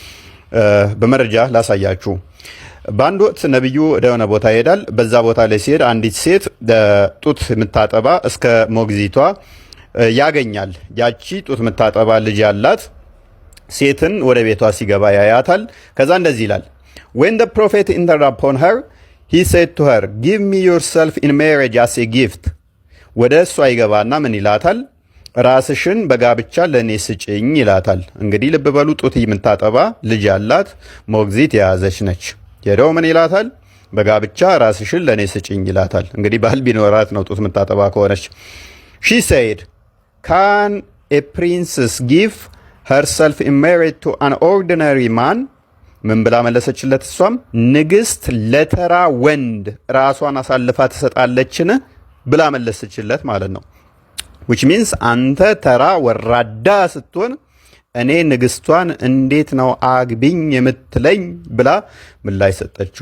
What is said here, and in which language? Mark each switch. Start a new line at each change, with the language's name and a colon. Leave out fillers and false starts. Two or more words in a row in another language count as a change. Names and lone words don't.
Amharic: በመረጃ ላሳያችሁ። በአንድ ወቅት ነብዩ ወደ ሆነ ቦታ ይሄዳል። በዛ ቦታ ላይ ሲሄድ አንዲት ሴት ጡት የምታጠባ እስከ ሞግዚቷ ያገኛል። ያቺ ጡት የምታጠባ ልጅ ያላት ሴትን ወደ ቤቷ ሲገባ ያያታል። ከዛ እንደዚህ ይላል
English: when the prophet entered upon her he said to her give me yourself in marriage as a gift
Amharic: ወደ እሷ ይገባና ምን ይላታል? ራስሽን በጋብቻ ለኔ ስጭኝ ይላታል። እንግዲህ ልብ በሉ ጡት የምታጠባ ልጅ ያላት ሞግዚት የያዘች ነች። ሄደው ምን ይላታል? በጋብቻ ራስሽን ለኔ ስጭኝ ይላታል። እንግዲህ ባል ቢኖራት ነው ጡት የምታጠባ ከሆነች።
English: she said can a princess give herself in marriage to an ordinary man
Amharic: ምን ብላ መለሰችለት? እሷም ንግስት ለተራ ወንድ ራሷን አሳልፋ ትሰጣለችን ብላ መለሰችለት ማለት ነው።
English: which means
Amharic: አንተ ተራ ወራዳ ስትሆን እኔ ንግስቷን እንዴት ነው አግቢኝ የምትለኝ ብላ ምላሽ ሰጠችው